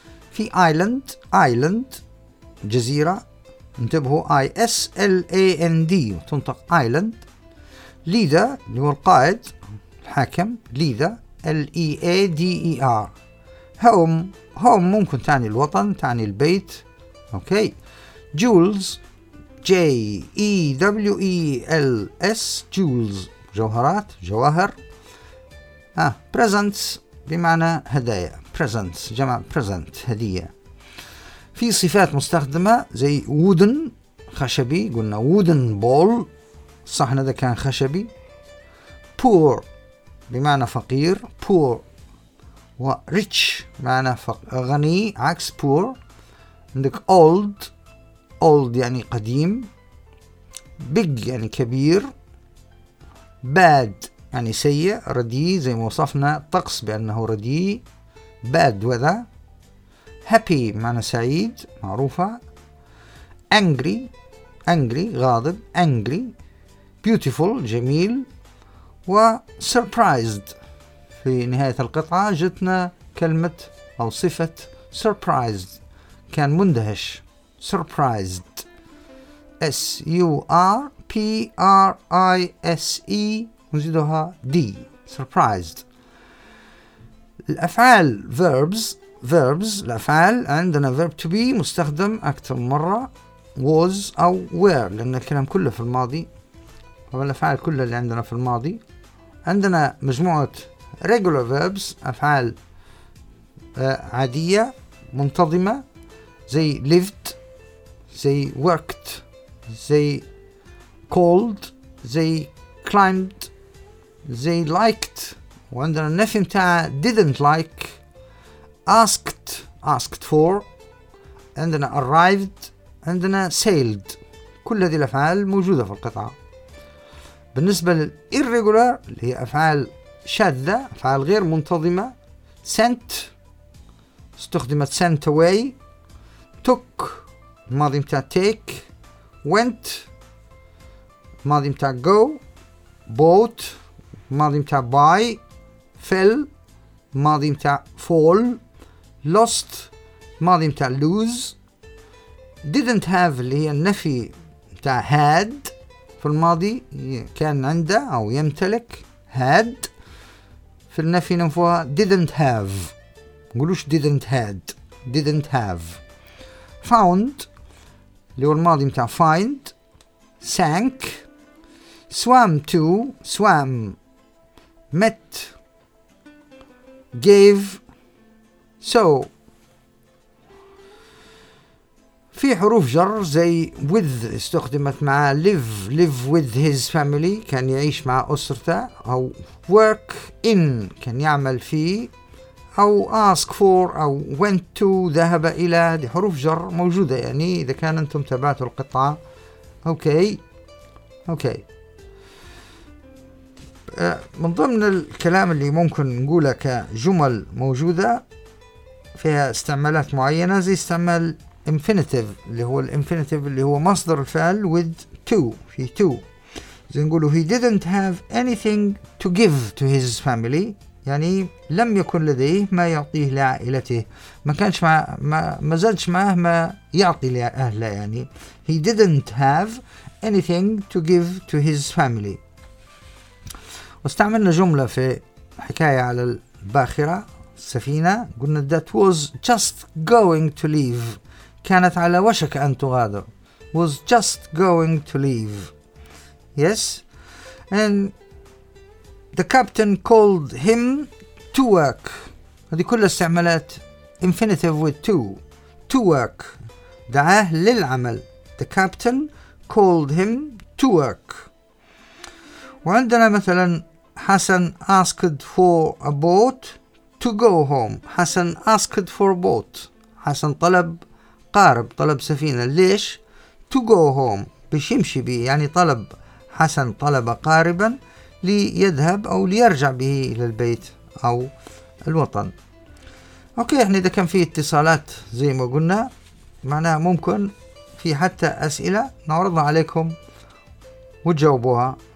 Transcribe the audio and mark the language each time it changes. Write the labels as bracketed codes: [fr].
[ar] في ايلاند ايلاند جزيرة انتبهوا i s l a n d تنطق ايلاند. ليدر اللي هو القائد الحاكم ليدر l e a d e r. هوم هوم ممكن تعني الوطن تعني البيت. اوكي جولز j e w e l s جولز جوهرات جواهر. presents بمعنى هدايا presents جمع present هدية. في صفات مستخدمة زي wooden خشبي قلنا wooden ball صح هذا كان خشبي. poor بمعنى فقير poor و rich بمعنى غني عكس poor. عندك old old يعني قديم. big يعني كبير. bad يعني سيء رديء زي ما وصفنا طقس بأنه رديء [en] bad weather. [ar] happy معنى سعيد معروفة. [en] angry angry غاضب angry. [ar] beautiful جميل. و surprised في نهاية القطعة جتنا كلمة أو صفة surprised كان مندهش surprised s u r p r i s e نزيدها D surprised. الأفعال verbs verbs الأفعال عندنا verb to be مستخدم أكثر مرة was أو were لأن الكلام كله في الماضي والأفعال كلها اللي عندنا في الماضي. عندنا مجموعة regular verbs أفعال عادية منتظمة زي lived زي worked زي called زي climbed زي liked. وعندنا النفي متاع [en] didn't like asked asked for. [ar] عندنا arrived عندنا sailed كل هذه الأفعال موجودة في القطعة. بالنسبة لل irregular اللي هي أفعال شاذة أفعال غير منتظمة sent استخدمت [en] sent away [ar] took ماضي متاع take went ماضي متاع go bought ماضي متاع buy fell ماضي متاع fall lost ماضي متاع lose [en] didn't have [ar] اللي هي النفي متاع had في الماضي كان عنده أو يمتلك had في النفي نفوها didn't have نقولوش [en] didn't had didn't have. found [ar] اللي هو الماضي متاع [en] find sank swam to swam met gave so. [ar] في حروف جر زي with استخدمت مع live [en] live with his family [ar] كان يعيش مع أسرته أو work in كان يعمل فيه أو ask for أو went to ذهب إلى. دي حروف جر موجودة يعني إذا كان أنتم تابعتوا القطعة. أوكي أوكي من ضمن الكلام اللي ممكن نقوله كجمل موجودة فيها استعمالات معينة زي استعمال infinitive اللي هو الانفينيتيف اللي هو مصدر الفعل [en] with to [ar] في to [en] زي نقوله he didn't have anything to give to his family [ar] يعني لم يكن لديه ما يعطيه لعائلته ما كانش مع ما زالش معه ما يعطي لأهله يعني [en] he didn't have anything to give to his family. [ar] واستعملنا جملة في حكاية على الباخرة السفينة قلنا [en] that was just going to leave [ar] كانت على وشك أن تغادر [en] was just going to leave yes and the captain called him to work. [ar] هذه كلها استعمالات [en] infinitive with to work [ar] دعاه للعمل [en] the captain called him to work. وعندنا مثلا حسن asked for a boat to go home. حسن asked for a boat [ar] حسن طلب قارب، طلب سفينة. ليش؟ [en] To go home، [ar] بيمشي به، يعني طلب حسن طلب قاربا ليذهب أو ليرجع به إلى البيت أو الوطن. أوكي، إحنا إذا كان في اتصالات زي ما قلنا معناها ممكن في حتى أسئلة نعرضها عليكم وتجاوبوها.